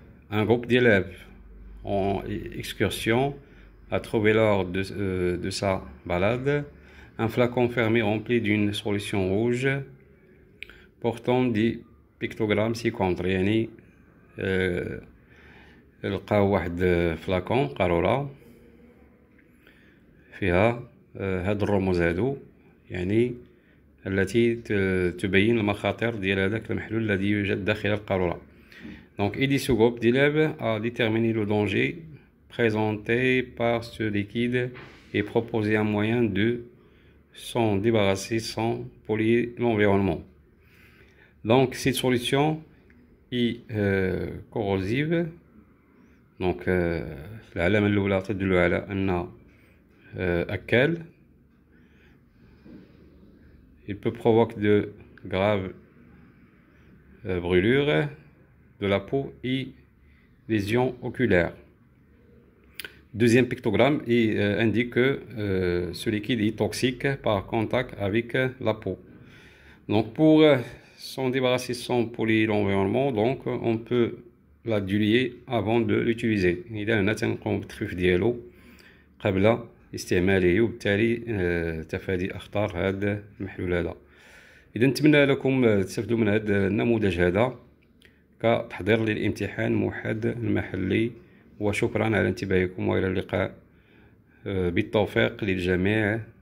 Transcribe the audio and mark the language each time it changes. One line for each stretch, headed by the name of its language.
French: Un groupe d'élèves en excursion a trouvé lors de sa balade un flacon fermé rempli d'une solution rouge portant des pictogrammes ci-contre.
Arabic: يعني لقاو واحد فلاكون قارورة فيها هاد الرموز هادو، يعني التي تبين المخاطر ديال هذاك المحلول الذي يوجد داخل القارورة.
French: Donc ce groupe d'élèves a déterminé le danger présenté par ce liquide et proposer un moyen de s'en débarrasser sans polluer l'environnement. Donc cette solution est corrosive.
Arabic: Donc العلامة الأولى تدل على أن أكل.
French: Il peut provoquer de graves brûlures de la peau et lésions oculaires. Deuxième pictogramme indique que ce liquide est toxique par contact avec la peau. Donc pour s'en débarrasser sans polluer l'environnement, donc on peut la diluer avant de l'utiliser.
Arabic: إذا هنا تنقوم بالتخفيف ديالو قبل استعماله وبالتالي تفادي أخطار هذا المحلول هذا. إذا نتمنى لكم تستفدوا من هذا النموذج هذا كتحضير للامتحان موحد المحلي. وشكرا على انتباهكم وإلى اللقاء بالتوفيق للجميع.